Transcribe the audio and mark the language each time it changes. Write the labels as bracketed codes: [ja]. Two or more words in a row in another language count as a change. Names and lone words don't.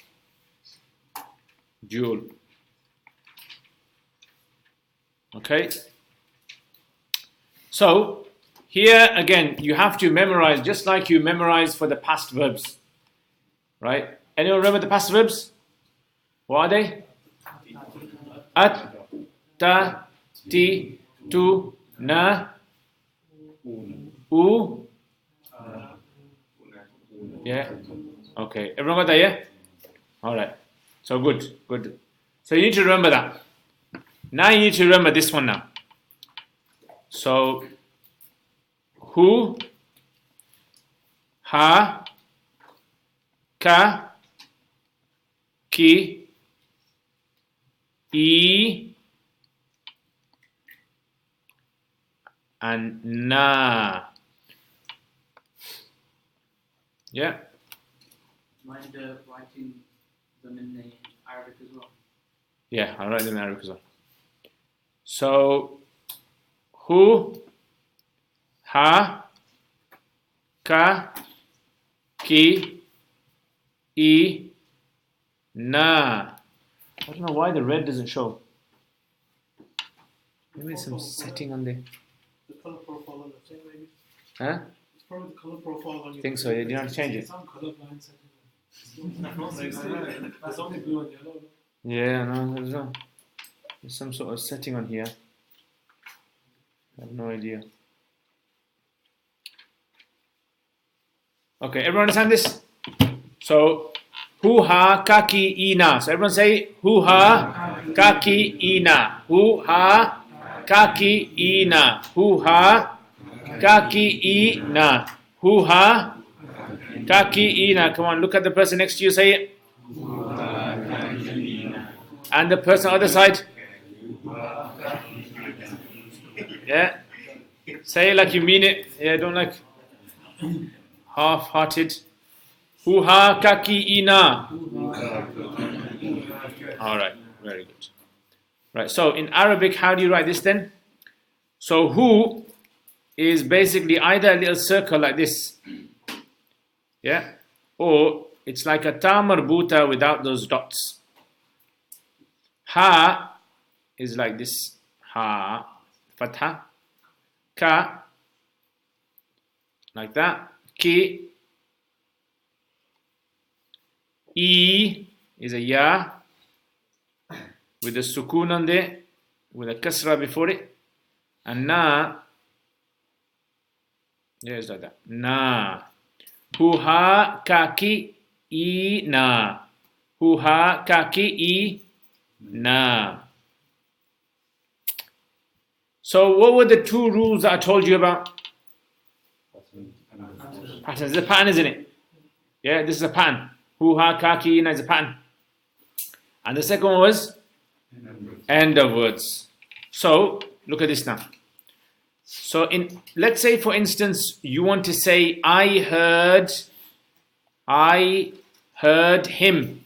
[en] Jewel. Okay. So here again, you have to memorize just like you memorize for the past verbs, right? Anyone remember the past verbs? What are they? At, [ar] تَ، تِ، تُ، نا، و. [en] Yeah. Okay. Everyone got that? Yeah. All right. So good. Good. So you need to remember that. Now you need to remember this one now. So who, [ar] ها، كَ، كِ، ي, [en] and na. Yeah. Mind writing them in the Arabic as well? Yeah, I'll write them in Arabic as well. So, who, [ar] ها، كَ، كِ، ي، نا. [en] I don't know why the red doesn't show. Maybe there's some setting on there. The color profile on the thing, maybe. Huh? It's probably the color profile on your. Think so? You don't have to change it. Some colorblind setting. That's only blue and yellow. Yeah, no, there's some sort of setting on here. I have no idea. Okay, everyone understand this? So, [ar] هُ ها كَ كِ ي نا. [en] So everyone say [ar] هُ ها كَ كِ ي نا. هُ ها كَ كِ ي نا. هُ ها كَ كِ ي نا. هُ ها كَ كِ ي نا. [en] Come on, look at the person next to you. Say it. And the person on the other side. Yeah. Say it like you mean it. Yeah, don't like half-hearted. [ar] هُ ها كَ كِ ي نا. [en] All right, very good. Right, so in Arabic, how do you write this then? So who is basically either a little circle like this, yeah, or it's like a [ar] تاء مربوطة [en] without those dots. Ha is like this, [ar] ها، فتحة، كَ, [en] like that, ki, e is a ya, with a sukoon on there, with a kasra before it, and na, yeah, it's like that, [ar] نا، هُ، ها، كَ، كِ، ي، نا، هُ، ها، كَ، كِ، ي، نا. [en] So what were the two rules that I told you about? Patterns. This is a pattern, isn't it? Yeah, this is a pattern. [ar] هُ، ها، كَ، كِ، نا [en] is a pattern. And the second one was end of words. So look at this now. So let's say for instance you want to say I heard him.